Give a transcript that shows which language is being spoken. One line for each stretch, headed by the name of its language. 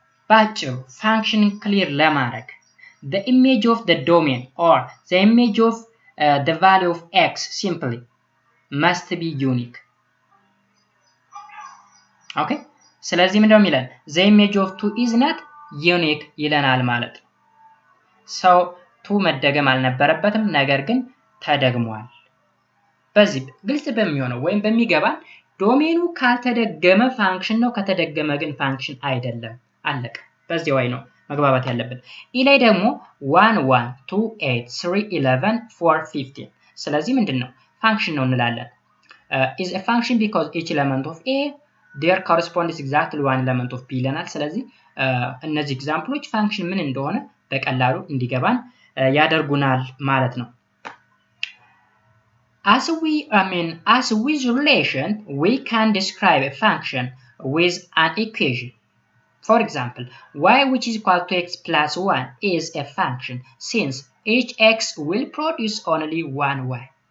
Amharic: ባጭሩ ፋንክሽን ክሊር ለማድረግ
English: the image of the domain or the image of the value of x simply must be unique.
Amharic: Okay ስለዚህ ምንድነው የሚለን
English: the image of 2 is not unique
Amharic: ይለናል ማለት ነው። ሰው 2 መደገም አልነበረበትም ነገር ግን ተደግሟል። በዚህ ግልጽ በሚሆነው ወይም በሚገባን ዶሜኑ ካልተደገመ ፋንክሽን ነው፣ ከተደገመ ግን ፋንክሽን አይደለም። አለቀ። በዚህ ወይ ነው መግባባት ያለብን። ኢ ላይ ደግሞ 1 1 2 8 3 11 4 15 ስለዚህ ምንድነው ፋንክሽን ነው እንላለን።
English: is a function because each element of a there corresponds exactly one element of b
Amharic: ይለናል። ስለዚህ እነዚህ ኤግዛምፕሎች ፋንክሽን ምን እንደሆነ በቀላሉ እንዲገባን ያደርጉናል ማለት ነው።
English: As with relation, we can describe a function with an equation. For example, y which is equal to x plus 1 is a function since each x will produce only one y.